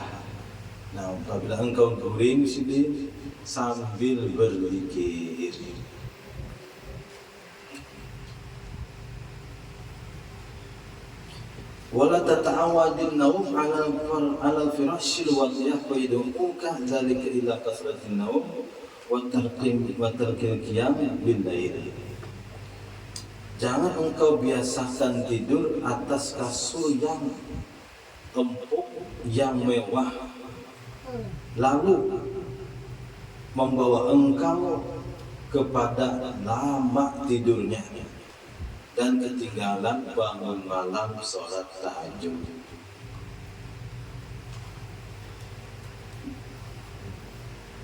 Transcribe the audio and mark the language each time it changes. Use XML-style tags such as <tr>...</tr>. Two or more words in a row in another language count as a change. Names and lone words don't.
<id>Nah, apabila engkau guring sini sambil berzikir.</id> <ar>ولا تتعود النوم على الفراش الوديع فيدعوك ذلك إلى كثرة النوم وترك القيام بالليل.</ar> <id>Jangan engkau biasakan tidur atas kasur yang empuk, yang mewah, lalu membawa engkau kepada lama tidurnya dan ketinggalan bangun malam sholat tahajud.</id>